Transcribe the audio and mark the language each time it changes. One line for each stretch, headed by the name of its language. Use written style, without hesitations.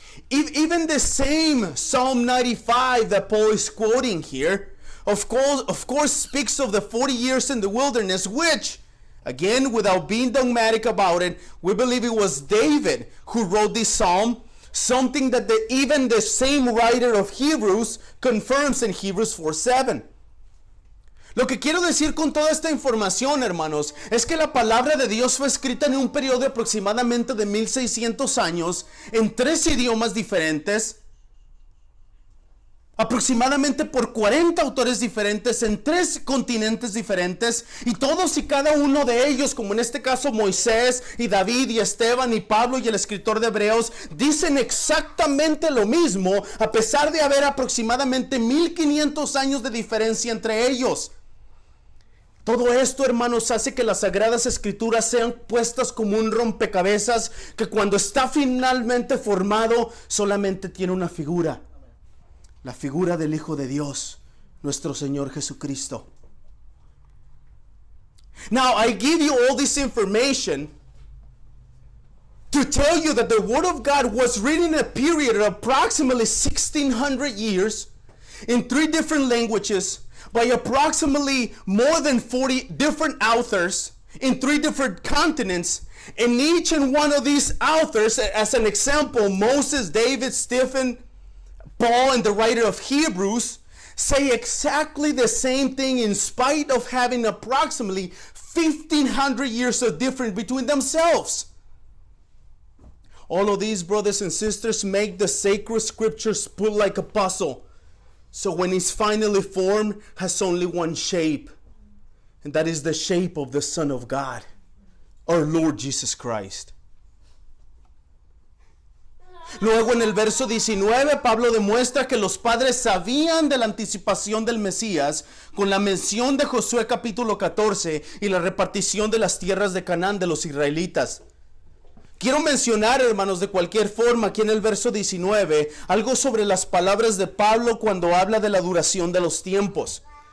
English: Even the same Psalm 95 that Paul is quoting here, of course speaks of the 40 years in the wilderness, which, again, without being dogmatic about it, we believe it was David who wrote this psalm, something that even the same writer of Hebrews confirms in Hebrews 4:7.
Spanish: Lo que quiero decir con toda esta información, hermanos, es que la palabra de Dios fue escrita en un periodo de aproximadamente de 1600 años en 3 idiomas diferentes, aproximadamente por 40 autores diferentes en 3 continentes diferentes, y todos y cada uno de ellos, como en este caso Moisés y David y Esteban y Pablo y el escritor de Hebreos, dicen exactamente lo mismo, a pesar de haber aproximadamente 1500 años de diferencia entre ellos. Todo esto, hermanos, hace que las Sagradas Escrituras sean puestas como un rompecabezas que cuando está finalmente formado solamente tiene una figura. La figura del Hijo de Dios, nuestro Señor Jesucristo.
English: Now, I give you all this information to tell you that the Word of God was written in a period of approximately 1600 years in 3 different languages by approximately more than 40 different authors in 3 different continents. And each and one of these authors, as an example, Moses, David, Stephen, Paul, and the writer of Hebrews, say exactly the same thing in spite of having approximately 1500 years of difference between themselves. All of these, brothers and sisters, make the sacred scriptures put like a puzzle. So when it's finally formed, has only one shape. And that is the shape of the Son of God, our Lord Jesus Christ.
Spanish: Luego en el verso 19, Pablo demuestra que los padres sabían de la anticipación del Mesías con la mención de Josué capítulo 14 y la repartición de las tierras de Canaán de los israelitas. Quiero mencionar, hermanos, de cualquier forma, aquí en el verso 19, algo sobre las palabras de Pablo cuando habla de la duración de los tiempos.